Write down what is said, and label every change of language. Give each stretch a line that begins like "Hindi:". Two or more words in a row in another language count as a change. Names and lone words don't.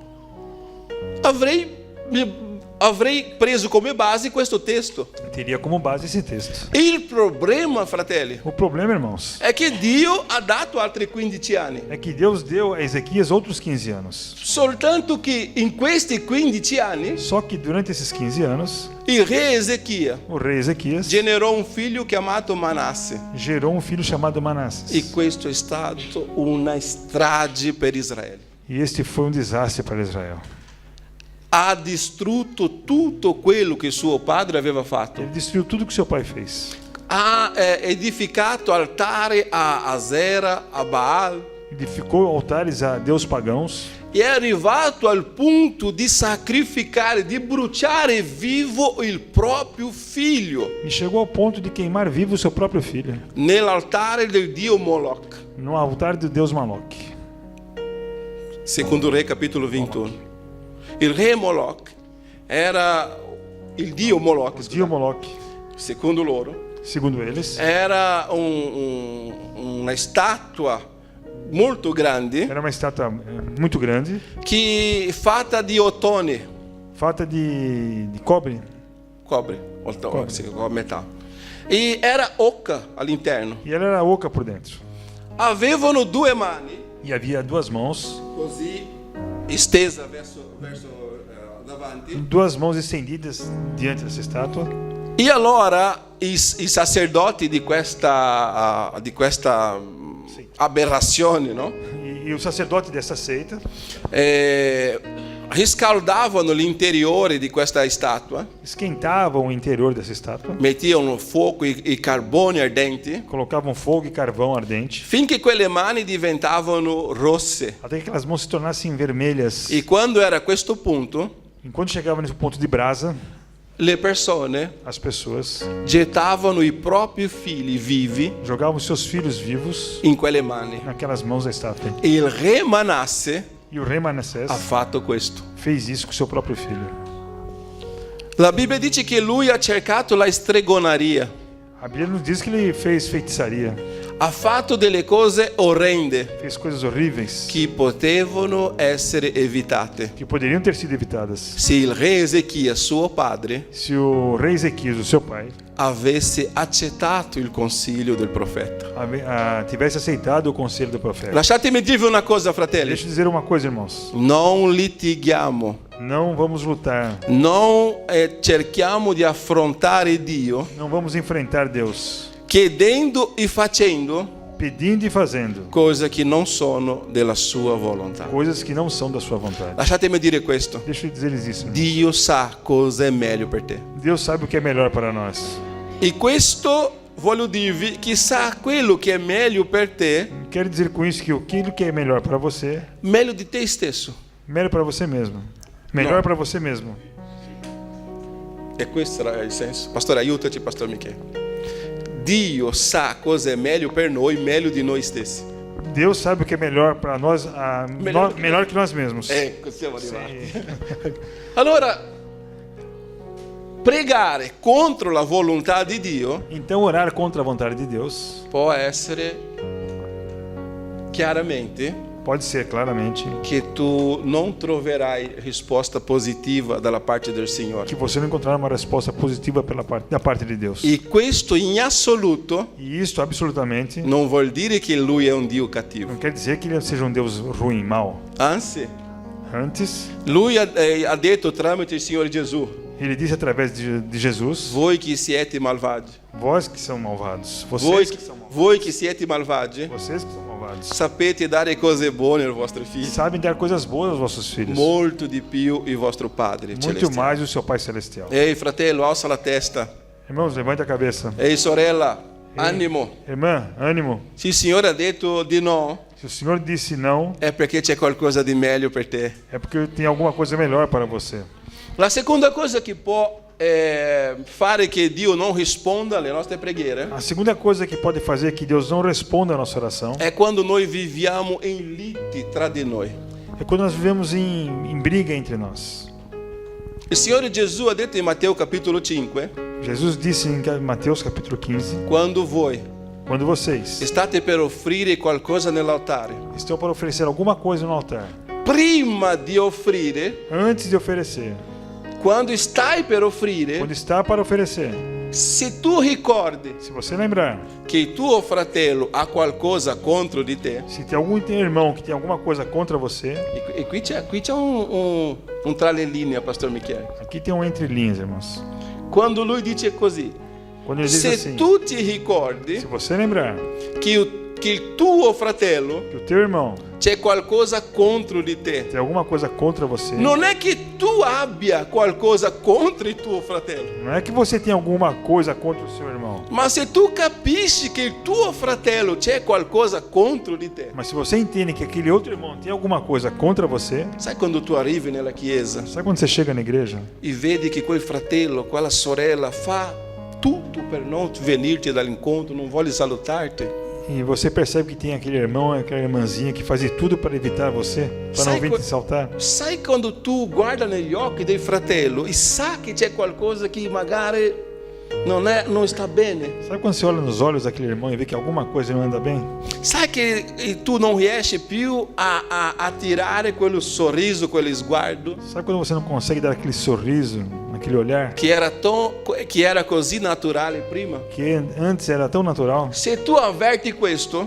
Italian: Avrei preso come base questo testo.
Portuguese: Teria como base esse texto.
Italian: Il problema, fratelli,
Portuguese: O problema, irmãos,
Italian: è che Dio ha dato altri 15 anni.
Portuguese: é que Deus deu a Ezequias outros 15 anos.
Italian: Soltanto che in questi 15 anni
Portuguese: Só que durante esses 15 anos,
Italian: il re Ezechia
Portuguese: o rei Ezequias
Italian: generò un figlio chiamato Manasse.
Portuguese: gerou um filho chamado
Italian: E
Portuguese: Manassés.
Italian: questo è stato una strage per Israele.
Portuguese: E este foi um desastre para Israel.
Italian: Ha distrutto tutto quello che suo padre aveva fatto.
Portuguese: Ele destruiu tudo que seu pai fez.
Italian: Ha edificato altare a Asera, a Baal.
Portuguese: Edificou altares a deus pagãos.
Italian: E è arrivato al punto di sacrificare, di bruciare vivo il proprio figlio
Portuguese: E chegou ao ponto de queimar vivo o seu próprio filho
Italian: nell'altare del dio Moloch.
Portuguese: no altar do deus Moloch.
Italian: Secondo Re capitolo 21. Il re Moloch era il dio Moloch, Dio Moloch, secondo loro,
Portuguese: segundo eles, era uma estátua
Italian: molto grande
Portuguese: era uma estátua muito grande,
Italian: fatta di ottone,
Portuguese: feita de cobre, cobre,
Italian: sì, metal.
Portuguese: E era oca
Italian: all'interno.
Portuguese: e ela era oca por dentro.
Italian: Avevano 2 mani
Portuguese: E havia 2 mãos,
Italian: così estesa verso davanti.
Portuguese: 2 mãos estendidas diante dessa estátua.
Italian: E allora i sacerdoti di questa aberrazione, no?
Portuguese: E o sacerdote dessa seita
Italian: Riscaldavano l'interiore di questa statua,
Portuguese: esquentavam o interior dessa estátua,
Italian: mettiano fuoco e carbone ardenti,
Portuguese: colocavam fogo e carvão ardente,
Italian: finché quelle mani diventavano rosse.
Portuguese: até que aquelas mãos se tornassem vermelhas.
Italian: E quando era a questo punto,
Portuguese: Enquanto chegava nesse ponto de brasa,
Italian: le persone
Portuguese: as pessoas
Italian: gettavano i propri figli vivi
Portuguese: jogavam seus filhos vivos
Italian: in quelle mani.
Portuguese: naquelas mãos da estátua.
Italian: E il re Manasse
Portuguese: E o rei Manassés
Italian: ha fatto questo.
Portuguese: fez isso com seu próprio filho.
Italian: La Bibbia dice che lui ha cercato la stregonaria,
Portuguese: A Bíblia nos diz que ele fez feitiçaria,
Italian: ha fatto delle cose orrende
Portuguese: fez coisas horríveis
Italian: che potevano essere evitate.
Portuguese: que poderiam ter sido evitadas
Italian: Se il re Ezechia, suo padre,
Portuguese: se o rei Ezequias, o seu pai,
Italian: avesse accettato il consiglio del profeta.
Portuguese: tivesse aceitado o conselho do profeta.
Italian: Lasciatemi dirvi una cosa, fratelli.
Portuguese: Deixa eu dizer uma coisa, irmãos.
Italian: Non litighiamo,
Portuguese: Não vamos lutar,
Italian: non cerchiamo di affrontare Dio
Portuguese: não vamos enfrentar Deus
Italian: chiedendo e facendo
Portuguese: pedindo e fazendo
Italian: cose che non sono della sua volontà.
Portuguese: coisas que não são da sua vontade.
Italian: Lasciatemi dire questo.
Portuguese: Deixa eu dizer-lhes isso.
Italian: Dio sa cosa è meglio per te.
Portuguese: Deus sabe o que é melhor para nós.
Italian: E questo voglio dirvi che sa quello che è meglio per te,
Portuguese: Quero dizer com isso que aquilo que é melhor para você,
Italian: meglio di te stesso.
Portuguese: melhor para você mesmo. Melhor Não. para você mesmo.
Italian: E questo era il senso. Pastore, aiutaci, Pastor Michele. Dio sa cosa è meglio per noi, meglio di noi stessi.
Portuguese: Deus sabe o que é melhor para nós, melhor que nós mesmos.
Italian: Ecco, siamo arrivati.
Portuguese: Sim.
Italian: Allora, pregare contro la volontà di Dio
Portuguese: Então, orar contra a vontade de Deus
Italian: può essere chiaramente
Portuguese: pode ser claramente
Italian: che tu non troverai risposta positiva dalla parte del Signore.
Portuguese: que você não encontrar uma resposta positiva da parte de Deus.
Italian: E questo in assoluto
Portuguese: E isto absolutamente
Italian: non vuol dire che Lui è un Dio cattivo.
Portuguese: não quer dizer que ele seja um Deus ruim, mau.
Italian: Anzi,
Portuguese: Antes,
Italian: Lui ha detto tramite il Signore Gesù:
Portuguese: ele disse através de Jesus:
Italian: voi che siete malvagi,
Portuguese: vós que são malvados, vocês que são malvados,
Italian: voi che siete malvagi,
Portuguese: vocês que são malvados,
Italian: sapete dare cose buone ai vostri figli,
Portuguese: sabem dar coisas boas aos vossos filhos,
Italian: molto di più il vostro Padre
Portuguese: muito
Italian: celestiale.
Portuguese: mais o seu Pai Celestial.
Italian: Ehi fratello, alza la testa.
Portuguese: Irmãos, levante a cabeça.
Italian: Ehi sorella, animo.
Portuguese: Irmã, ânimo.
Italian: Se il Signore ha detto di no,
Portuguese: Se o Senhor disse não,
Italian: è perché c'è qualcosa di meglio per te.
Portuguese: é porque tem alguma coisa melhor para você.
Italian: La seconda cosa che può fare che Dio non risponda alle nostre preghiere
Portuguese: A segunda coisa que pode fazer que Deus não responda a nossa oração
Italian: è quando noi viviamo in liti tra di noi.
Portuguese: é quando nós vivemos em briga entre nós.
Italian: Il Signore Gesù ha detto in Matteo capitolo 5,
Portuguese: Jesus disse em Mateus capítulo 15,
Italian: quando voi
Portuguese: quando vocês
Italian: state per offrire qualcosa nell'altare,
Portuguese: estão para oferecer alguma coisa no altar,
Italian: prima di offrire,
Portuguese: antes de oferecer,
Italian: quando stai per offrire,
Portuguese: quando está para oferecer,
Italian: se tu ricordi
Portuguese: se você lembrar,
Italian: che il tuo fratello ha qualcosa contro di te,
Portuguese: se tem algum irmão que tem alguma coisa contra você,
Italian: e qui c'è un tra le linee,
Portuguese: Pastor Michele. aqui tem um entre linhas, irmãos.
Italian: Quando lui dice così,
Portuguese: Quando ele diz
Italian: se
Portuguese: assim,
Italian: tu ti ricordi
Portuguese: se você lembrar
Italian: che il tuo fratello
Portuguese: que o teu irmão
Italian: c'è qualcosa contro di te,
Portuguese: tem alguma coisa contra você,
Italian: non è che tu abbia qualcosa contro il tuo fratello,
Portuguese: não é que você tem alguma coisa contra o seu irmão,
Italian: ma se tu capisci che il tuo fratello c'è qualcosa contro di te,
Portuguese: mas se você entende que aquele outro irmão tem alguma coisa contra você,
Italian: sai quando tu arrivi nella chiesa
Portuguese: sabe quando você chega na igreja
Italian: e vedi che quel fratello, quella sorella fa tutto per non venirti dall'incontro, non vuole salutarti?
Portuguese: e você percebe que tem aquele irmão, aquela irmãzinha que faz de tudo para evitar você, para não
Italian: Sai
Portuguese: vir co- te saltar?
Italian: Sai quando tu guarda negli occhi del fratello e sa che c'è qualcosa che magari non sta bene?
Portuguese: Sabe quando você olha nos olhos daquele irmão e vê que alguma coisa não anda bem?
Italian: Sai che tu non riesci più a tirare quello sorriso, quello sguardo
Portuguese: Sabe quando você não consegue dar aquele sorriso, aquele olhar
Italian: che era così naturale prima?
Portuguese: que antes era tão natural?
Italian: Se tu avverti questo,